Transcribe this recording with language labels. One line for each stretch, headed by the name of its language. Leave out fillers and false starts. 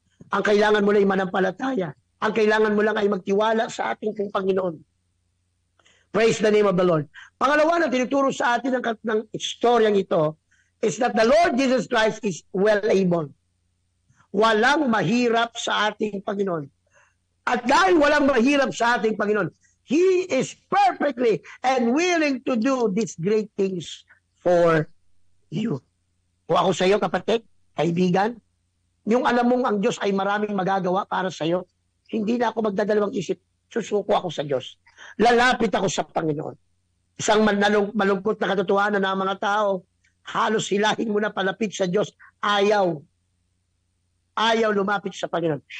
Filipino: Ang kailangan mo lang ay manampalataya. Ang kailangan mo lang ay magtiwala sa ating Panginoon.
English: Praise the name of the Lord.
Filipino: Pangalawa na tinuturo sa atin ng istoryang ito
English: is that the Lord Jesus Christ is well able.
Filipino: Walang mahirap sa ating Panginoon. At dahil walang mahirap sa ating Panginoon,
English: He is perfectly and willing to do these great things for you.
Filipino: Kung ako sa iyo, kapatid, kaibigan, yung alam mong ang Diyos ay maraming magagawa para sa iyo, hindi na ako magdadalawang isip, susuko ako sa Diyos. Lalapit ako sa Panginoon. Isang malungkot na katotohanan ng mga tao, halos hilahin mo na palapit sa Diyos, ayaw lumapit sa Panginoon.